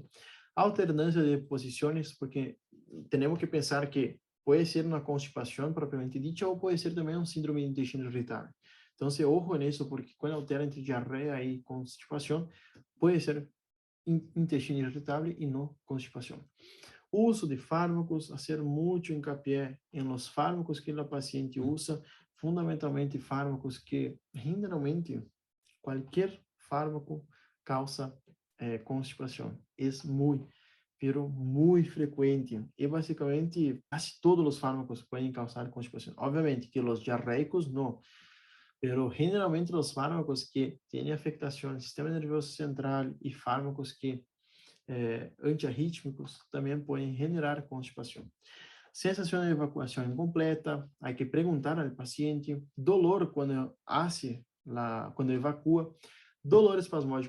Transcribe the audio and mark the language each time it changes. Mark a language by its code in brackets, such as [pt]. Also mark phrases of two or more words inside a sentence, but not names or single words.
[pt] Alternância de posições, porque temos que pensar que pode ser uma constipação propriamente dita, ou pode ser também um síndrome de intestino irritável. Então, ojo nisso, porque quando altera entre diarreia e constipação, pode ser intestino irritável e não constipação. Uso de fármacos, fazer muito hincapié em los fármacos que a paciente usa, fundamentalmente fármacos que, generalmente, qualquer fármaco causa constipação. É muito frequente. E, basicamente, quase todos os fármacos podem causar constipação. Obviamente que os diarreicos não, pero generalmente os fármacos que têm afectação no sistema nervoso central e fármacos que antiarrítmicos também podem generar constipação. Sensação de evacuação incompleta, há que perguntar ao paciente, dolor quando quando evacua, [es] dolor espasmódico